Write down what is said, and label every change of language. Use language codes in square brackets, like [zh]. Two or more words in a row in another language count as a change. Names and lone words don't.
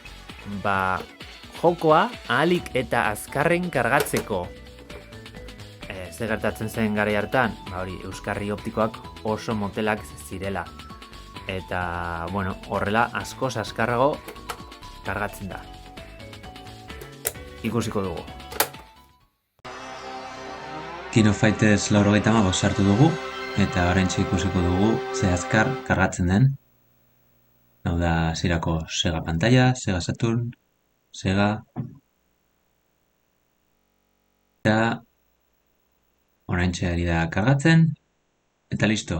[eu] Jokoa ahalik eta azkarren kargatzeko. Ze gertatzen zen garai hartan, euskarri optikoak oso motelak zirela. Eta, horrela askoz azkarrago kargatzen da. Ikusiko dugu. King of Fighters 95 sartu dugu, eta oraintxe ikusiko dugu ze azkar kargatzen den. Hau da hasierako Sega pantalla, Sega Saturn, Sega. Eta oraintxe ari da kargatzen, eta listo.